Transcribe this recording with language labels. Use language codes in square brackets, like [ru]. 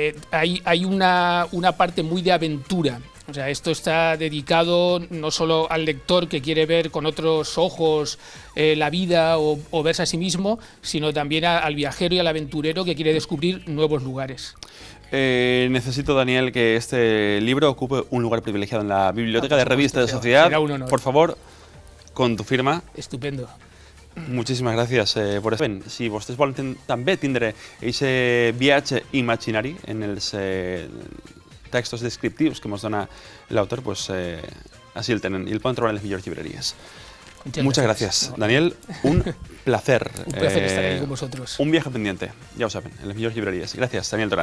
[es] Hay una parte muy de aventura. O sea, esto está dedicado no solo al lector que quiere ver con otros ojos la vida o verse a sí mismo, sino también al viajero y al aventurero que quiere descubrir nuevos lugares. Necesito, Daniel, que este libro ocupe un lugar privilegiado en la biblioteca de Revista de Sociedad. Será un honor. Por favor, con tu firma. Estupendo. [ca] Moltíssimes gràcies per això. Si vostès volen també tindre aquest viatge imaginari en els textos descriptius que ens dona l'autor, pues així el tenen i el poden trobar en les millors llibreries. [es] Muchas gracias, Daniel. Un placer. Un placer estar ahí con vosotros. Un viaje pendiente, ya lo saben, en las mejores librerías. Gracias, Daniel Torán.